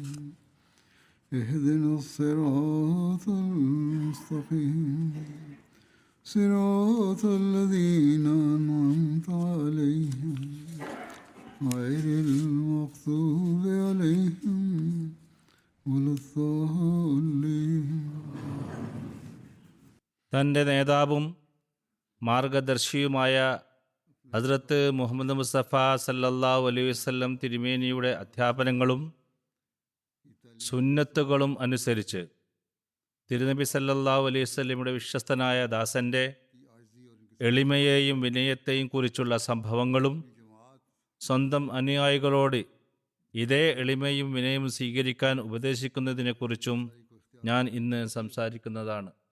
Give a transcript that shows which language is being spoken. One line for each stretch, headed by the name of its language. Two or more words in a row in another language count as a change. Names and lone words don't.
Arabic: اهدنا الصراط المستقيم صراط الذين أنعمت عليهم غير المغضوب عليهم ولا الضالين.
Malayalam: തൻ്റെ നേതാവും മാർഗദർശിയുമായ ഹദ്രത്ത് മുഹമ്മദ് മുസ്തഫ
Arabic: صلى الله عليه
Malayalam: വസല്ലം തിരുമേനിയുടെ അധ്യാപനങ്ങളും സുന്നത്തുകളും അനുസരിച്ച് തിരുനബി
Arabic: صلى الله عليه
Malayalam: വസല്ലമയുടെ വിശ്വസ്തനായ ദാസൻ്റെ എളിമയെയും വിനയത്തെയും കുറിച്ചുള്ള സംഭവങ്ങളും സ്വന്തം അനുയായികളോട് ഇതേ എളിമയും വിനയവും സ്വീകരിക്കാൻ ഉപദേശിക്കുന്നതിനെക്കുറിച്ചും ഞാൻ ഇന്ന് സംസാരിക്കുന്നതാണ്.